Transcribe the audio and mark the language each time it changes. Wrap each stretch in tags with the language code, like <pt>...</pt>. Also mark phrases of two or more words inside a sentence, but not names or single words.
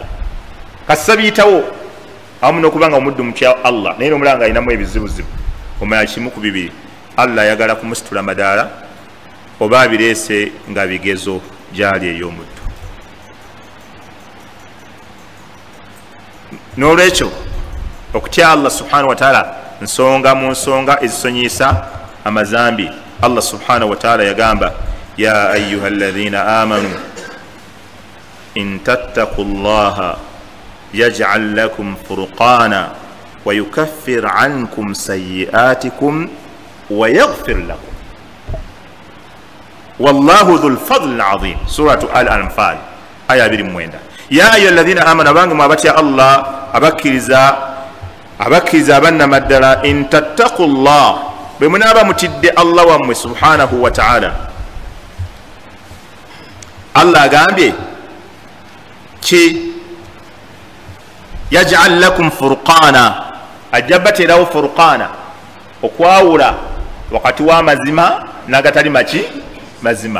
<lg>Kasa biyitawo awamu n'okuba nga omuddu mutya Allah naye n'omulanga alinamu ebizibuzibu, omanya kimu ku bibiri: Allah ayagala kumusitula amadaala oba abireese nga bigezo gyali ey'omuddu. N'olwekyo okutya Allah</lg> <ar>سبحانه وتعالى</ar> <lg>nsonga mu nsonga ezisonyiisa amazambi.</lg> <ar>Allah سبحانه وتعالى yagamba يا أيها الذين آمنوا إن تتقوا الله يجعل لكم فرقانا ويكفر عنكم سيئاتكم ويغفر لكم والله ذو الفضل العظيم.</ar> <lg>Suratu al-Anfal aya 29.</lg> <ar>يا أيها الذين آمنوا,</ar> <lg>abange mwabatya Allah abakkiriza abannamaddala,</lg> <ar>إن تتقوا الله,</ar> <lg>bwe munaaba mutidde Allah wammwe</lg> <ar>سبحانه وتعالى.</ar> <lg>Allah agambye ki</lg> <ar>يجعل لكم فرقانا,</ar> <lg>ajja baterawo furqana, okwawula wakati w'amazima n'agatali maki mazima.</lg>